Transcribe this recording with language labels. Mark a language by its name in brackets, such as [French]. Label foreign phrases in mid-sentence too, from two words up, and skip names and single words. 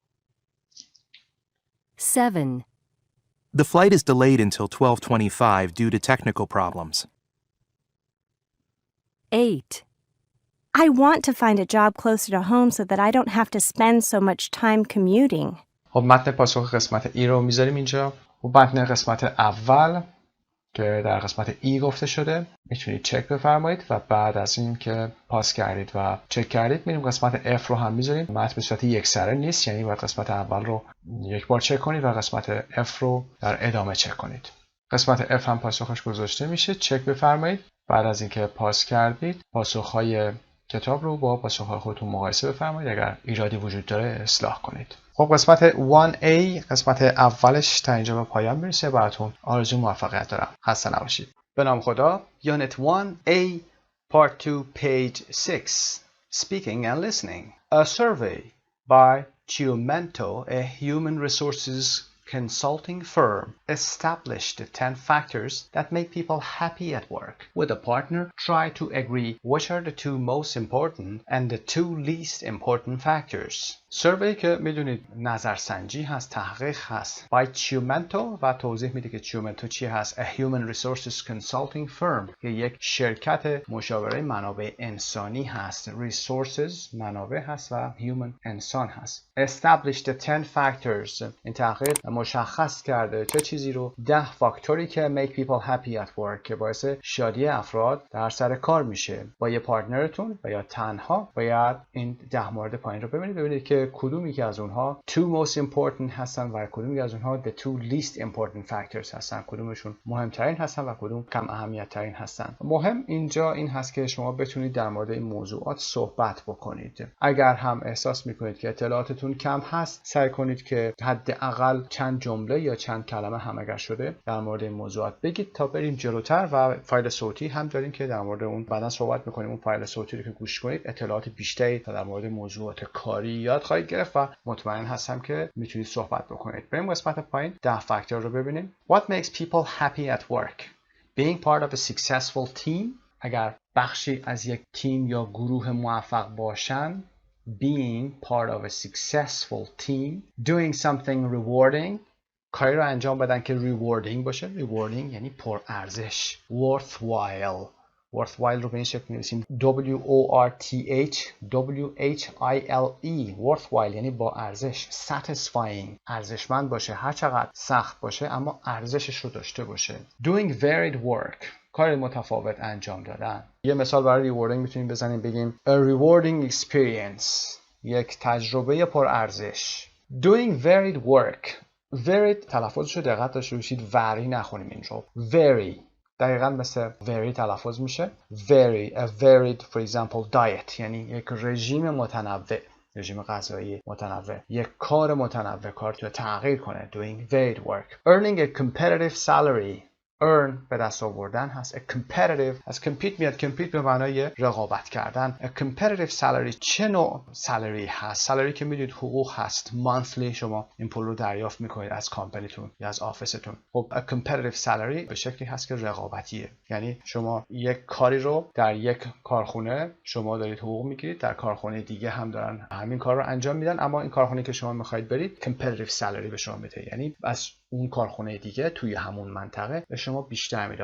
[English] 7. The flight is delayed until 12:25 due to technical problems. 8. I want to find a job closer to home so that I don't have to spend so much time commuting. [Persian] خب متن پاسخ قسمت ای رو میذاریم اینجا و متن قسمت اول که در قسمت ای گفته شده میتونید چک بفرمایید و بعد از این که پاس کردید و چک کردید میریم قسمت F رو هم میذاریم. متن به صورت یکسره نیست، یعنی باید قسمت اول رو یک بار چک کنید و قسمت F رو در ادامه چک کنید. قسمت F هم پاسخش گذاشته میشه، چک بفرمایید. بعد از اینکه پاس کردید پاسخهای کتاب رو با پاسخهای خودتون مقایسه بفرمایید، اگر ایرادی وجود داره اصلاح کنید. خب قسمت 1A قسمت اولش تا اینجا به پایان میرسه. براتون آرزوی موفقیت دارم. خسته نباشید. به نام خدا. [English] Unit 1A Part 2 Page 6 Speaking and Listening. A survey by Chiumento, a human resources consulting firm, established 10 factors that make people happy at work. With a partner, try to agree which are the 2 most important and the 2 least important factors. [Persian] سروی که میدونید نظرسنجی هست، تحقیق هست by Chiumento و توضیح میده که Chiumento چی هست. [English] A human resources consulting firm [Persian] که یک شرکت مشاوره منابع انسانی هست. Resources منابع هست و human انسان هست. [English] Established 10 factors [Persian] این تحقیق مشخص کرده چه چیزی رو 10 فاکتوری که [English] make people happy at work [Persian] که باعث شادی افراد در سر کار میشه. با یه پارتنرتون و یا تنها باید این 10 مورد پایین رو ببینید که کدومی که از اونها [English] 2 most important [Persian] هستن و کدومی که از اونها [English] the 2 least important factors [Persian] هستن، کدومشون مهمترین هستن و کدوم کم اهمیت ترین هستن. مهم اینجا این هست که شما بتونید در مورد این موضوعات صحبت بکنید. اگر هم احساس میکنید که اطلاعاتتون کم هست، سعی کنید که حداقل چند جمله یا چند کلمه هم اگر شده در مورد این موضوعات بگید تا بریم جلوتر. و فایل صوتی هم داریم که در مورد اون بعدا صحبت میکنیم. اون فایل صوتی رو که گوش کنید اطلاعات بیشتری در مورد موضوعات کاری یاد خواهید گرفت و مطمئن هستم که میتونید صحبت بکنید. بریم قسمت پایین 10 فاکتور رو ببینیم. [English] What makes people happy at work? Being part of a successful team. [Persian] اگر بخشی از یک تیم یا گروه موفق باشن. [English] Being part of a successful team. Doing something rewarding. [Persian] کاری رو انجام بدن که rewarding باشه. Rewarding یعنی پر ارزش. Worthwhile. Worthwhile رو به این شکل می‌نویسیم [English] WORTH WHILE. [Persian] Worthwhile یعنی با ارزش. Satisfying ارزشمند باشه، هر چقدر سخت باشه اما ارزشش رو داشته باشه. [English] Doing varied work [Persian] کار متفاوت انجام دادن. یه مثال برای rewarding میتونیم بزنیم بگیم [English] a rewarding experience [Persian] یک تجربه پر ارزش. [English] Doing varied work varied [Persian] تلفظش رو دقت داشته باشید، وری نخونیم این رو. Very دقیقاً مثل very تلفظ میشه. [English] Very a varied for example diet [Persian] یعنی یک رژیم متنوع، رژیم غذایی متنوع، یک کار متنوع، کار تو تغییر کنه. [English] Doing varied work. Earning a competitive salary. [Persian] earn به دست آوردن هست. [English] A competitive [Persian] از compete میاد. compete به معنای رقابت کردن. [English] A competitive salary [Persian] چه نوع سالری هست؟ سالری که میدونید حقوق هست. monthly شما این پول رو دریافت میکنید از کامپنیتون یا از آفیستون. خب [English] a competitive salary [Persian] به شکلی هست که رقابتیه، یعنی شما یک کاری رو در یک کارخونه شما دارید حقوق میگیرید، در کارخونه دیگه هم دارن همین کار رو انجام میدن، اما این کارخونه که شما میخواید برید [English] competitive salary [Persian] به شما میده، یعنی از اون کارخونه دیگه توی همون منطقه به شما بیشتر میده.